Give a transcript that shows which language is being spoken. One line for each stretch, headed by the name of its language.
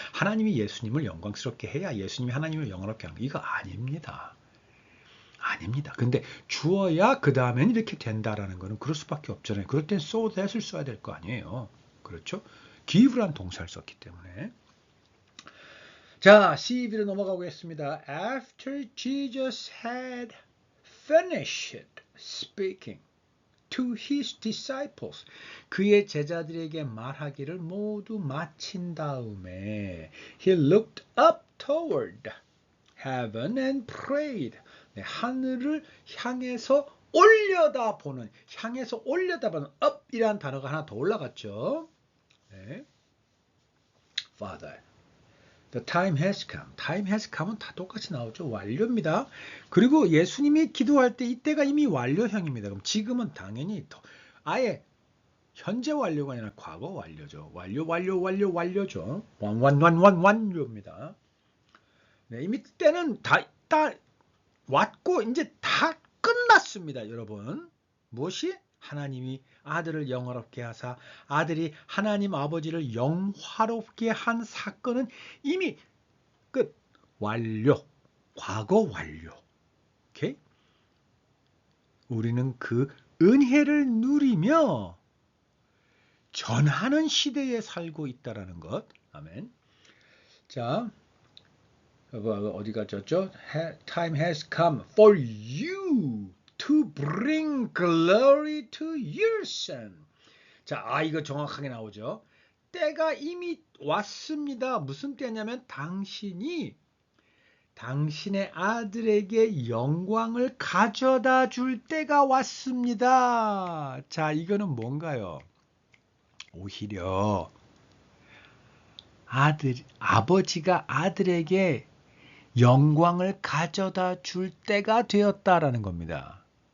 Korean: 하나님이 예수님을 영광스럽게 해야 예수님이 하나님을 영화롭게 하는 거 이거 아닙니다. 아닙니다. 근데 주어야 그 다음엔 이렇게 된다라는 거는 그럴 수밖에 없잖아요. 그럴 땐
English: so that
Korean: 을 써야 될 거 아니에요. 그렇죠? give란 동사를 썼기 때문에. 자, CEV로 넘어가겠습니다.
English: After Jesus had finished speaking to his disciples.
Korean: 그의 제자들에게 말하기를 모두 마친 다음에
English: he looked up toward heaven and prayed.
Korean: 네, 하늘을 향해서 올려다보는, 향해서 올려다보는 up이라는 단어가 하나 더 올라갔죠. 네.
English: Father, the time has come. time has come
Korean: 은 다 똑같이 나오죠. 완료입니다. 그리고 예수님이 기도할 때 이때가 이미 완료형입니다. 그럼 지금은 당연히 아예 현재 완료가 아니라 과거 완료죠. 완료죠. 완료입니다. 네, 이미 때는 다 왔고 이제 다 끝났습니다, 여러분. 무엇이? 하나님이 아들을 영화롭게 하사 아들이 하나님 아버지를 영화롭게 한 사건은 이미 끝. 완료. 과거 완료. 오케이? 우리는 그 은혜를 누리며 전하는 시대에 살고 있다라는 것. 아멘. 자, 어디 갔죠?
English: Time has come for you to bring glory to your son.
Korean: 자, 이거 정확하게 나오죠. 때가 이미 왔습니다. 무슨 때냐면 당신이 당신의 아들에게 영광을 가져다 줄 때가 왔습니다. 자, 이거는 뭔가요? 오히려 아버지가 아들에게 영광을 가져다 줄 때가 되었다라는 겁니다.